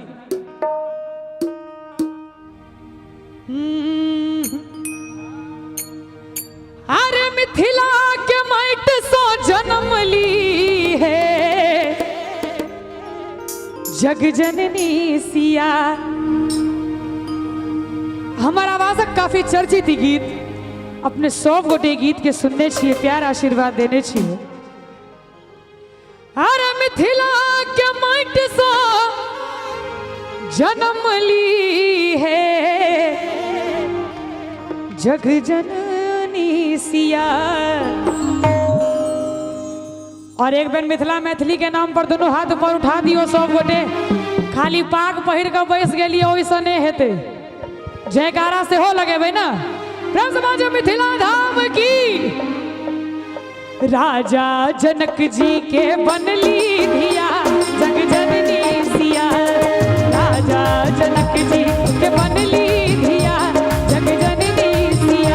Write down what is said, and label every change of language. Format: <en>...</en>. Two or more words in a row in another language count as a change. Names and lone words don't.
<mai>अरे मिथिला के माइट सो जन्म ली है जग जननी सिया। हमारा आवाज काफी चर्चित गीत, अपने सब गोटे गीत के सुनने छिए, प्यार आशीर्वाद देने छिए। अरे मिथिला के माइट सो जन्म ली है जग जननी सिया। और एक बेर मिथिला मैथिली के नाम पर दोनों हाथ ऊपर उठा दियो सब गोटे। खाली पाग पहिर के बैस गेलिए ओइसे नहीं हेते, जयकारा से हो लगेबे ना। प्रेम समाज मिथिला धाम की। राजा जनक जी के बनली धिया जग जननी सिया। राजा जनक जी के बनली धिया जग जननी सिया।</mai>